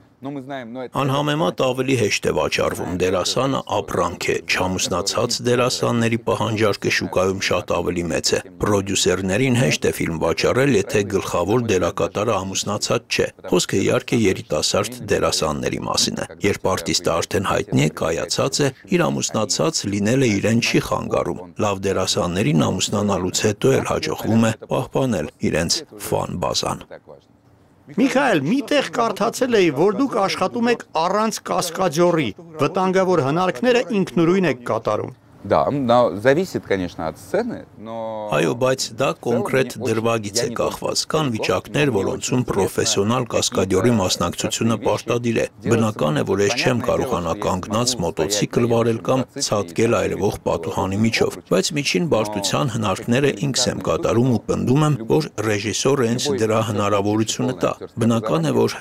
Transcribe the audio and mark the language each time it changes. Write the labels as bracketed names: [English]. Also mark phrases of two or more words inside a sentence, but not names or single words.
[Armenian] Անհամեմատ ավելի հեշտ է վաճառվում, դերասանը ապրանք է, չամուսնացած դերասանների պահանջարկը շուկայում շատ ավելի մեծ է։ Պրոդյուսերներին հեշտ է ֆիլմ վաճառել, եթե գլխավոր դերակատարը ամուսնացած չէ։ Խոսքը իհարկե երիտասարդ դերասանների մասին է։ Երբ արտիստը արդեն հայտնի է, կայացած է, իր ամուսնացած լինելը իրեն չի խանգարում։ Լավ դերասաններին ամուսնանալուց հետո էլ հաջողվում է պահպանել իրենց ֆան բազան։ Միքայել, միտեղ կարդացել էի, որ դուք աշխատում եք առանց կասկադյորի, վտանգավոր հնարքները ինքնուրույն եք կատարում։ [Russian] Да, но зависит, конечно, от сцены, но [Armenian] Այո, բայց դա կոնկրետ դրվագից է կախված։ Կան վիճակներ, որոնցում պրոֆեսիոնալ կասկադյորի մասնակցությունը պարտադիր է։ Բնական է, որ ես չեմ կարողանա կանգնած մոտոցիկլ վարել կամ ցատկել այրվող պատուհանի միջով, բայց միջին բարդության հնարքները ինքս եմ կատարում ու պնդում եմ, որ ռեժիսորը ինձ դրա հնարավորությունը տա։ Բնական է, որ